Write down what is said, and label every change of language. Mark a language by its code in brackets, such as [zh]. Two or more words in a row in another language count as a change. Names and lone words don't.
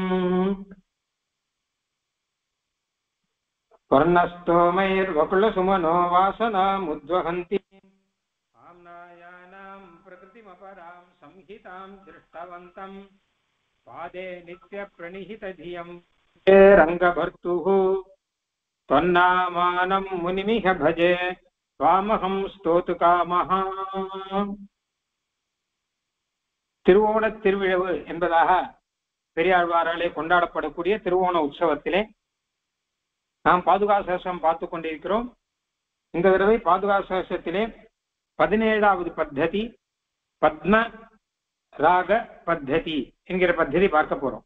[sa] वर्णस्तोमैर्वकुलसुमनो वासनामुद्वहन्तीम् आम्नायानां प्रकृतिमपरां संहितां दृष्टवन्तम्। पादे नित्यप्रणिहितधियं रङ्गभर्तुः त्वन्नामानं मुनिमिह भजे त्वामहं स्तोतुकामः। [ta] திருவோண திருவிழவு என்பதாக பெரியாழ்வாராலே கொண்டாடப்படக்கூடிய திருவோண உற்சவத்திலே நாம் பாதுகா சகஸ்ரம் பார்த்து கொண்டிருக்கிறோம். இந்த தடவை பாதுகா சகஸ்ரத்திலே 17வது பத்ததி பத்ம ராக பத்ததி என்கிற பத்ததி பார்க்க போறோம்.